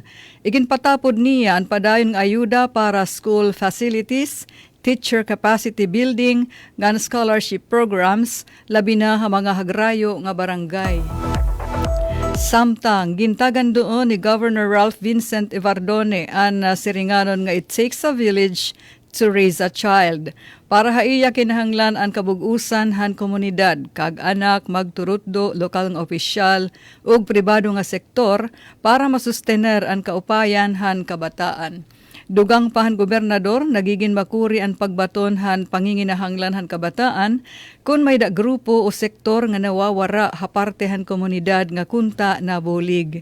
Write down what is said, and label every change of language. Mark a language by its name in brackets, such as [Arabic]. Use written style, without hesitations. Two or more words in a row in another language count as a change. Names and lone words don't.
[Waray] Iginpatapod niya ang padayon nga ayuda para [English] school facilities, teacher capacity building, [Waray] ngan [English] scholarship programs, [Waray] labi na ha mga hagrayo nga barangay. Samtang, gintagan doon ni Governor Ralph Vincent Evardone ang siringanon nga [English] it takes a village to raise a child. [Waray] Para haiya kinahanglan ang kabug-usan han komunidad, kag anak, magturutdo, lokal nga opisyal, ug pribado nga sektor para masustener ang kaupayan han kabataan. Dugang pahan gobernador, nagiging makuri ang pagbaton han panginginahanglan han kabataan kung may da grupo o sektor nga nawawara haparte han komunidad nga kunta na bulig.